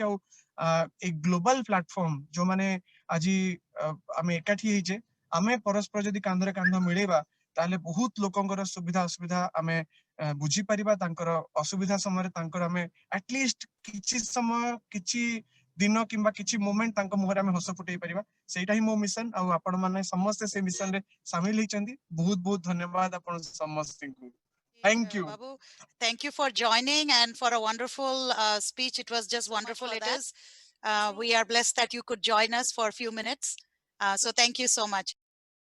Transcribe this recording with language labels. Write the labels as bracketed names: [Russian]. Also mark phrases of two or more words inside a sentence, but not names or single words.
[Odia] ଆଉ ଏଇ [English] global platform [Odia] ଯୋଉମାନେ ଆଜି ଆମେ ଏକାଠି ହେଇଛେ ଆମେ ପରସ୍ପର ଯଦି କାନ୍ଧରେ କାନ୍ଧ ମିଳେଇବା ତାହେଲେ ବହୁତ ଲୋକଙ୍କର ସୁବିଧା ଅସୁବିଧା ଆମେ ବୁଝିପାରିବା ତାଙ୍କର ଅସୁବିଧା ସମୟରେ ତାଙ୍କର ଆମେ ଆଟଲିଷ୍ଟ କିଛି ସମୟ କିଛି ଦିନ କିମ୍ବା କିଛି ମୋମେଣ୍ଟ ତାଙ୍କ ମୁହଁରେ ଆମେ ହସ ଫୁଟେଇ ପାରିବା ସେଇଟା ହିଁ ମୋ ମିଶନ ଆଉ ଆପଣ ମାନେ ସମସ୍ତେ ସେ ମିଶନ ରେ ସାମିଲ ହେଇଛନ୍ତି ବହୁତ ବହୁତ ଧନ୍ୟବାଦ ଆପଣ ସମସ୍ତଙ୍କୁ [English] thank you Babu, thank you for joining and for a wonderful speech. It was just wonderful. It is. We are blessed that you could join us for a few minutes. So thank you so much.